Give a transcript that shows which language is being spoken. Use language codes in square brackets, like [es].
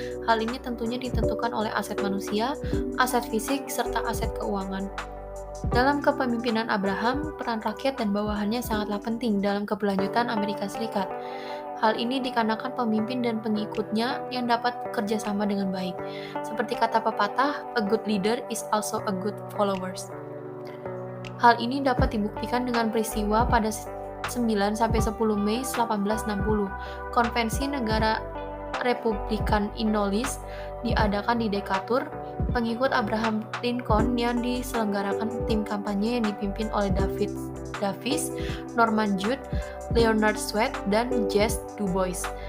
[id] Hal ini tentunya ditentukan oleh aset manusia, aset fisik, serta aset keuangan. Dalam kepemimpinan Abraham, peran rakyat dan bawahannya sangatlah penting dalam keberlanjutan Amerika Serikat. Hal ini dikarenakan pemimpin dan pengikutnya yang dapat bekerja sama dengan baik. Seperti kata pepatah, [en] a good leader is also a good followers. [id] Hal ini dapat dibuktikan dengan peristiwa pada 9-10 Mei 1860. Konvensi Negara Republikan Illinois diadakan di Decatur. Pengikut Abraham Lincoln yang diselenggarakan tim kampanye yang dipimpin oleh David Davis, Norman Judd, Leonard Swett, dan Jesse Du Bois.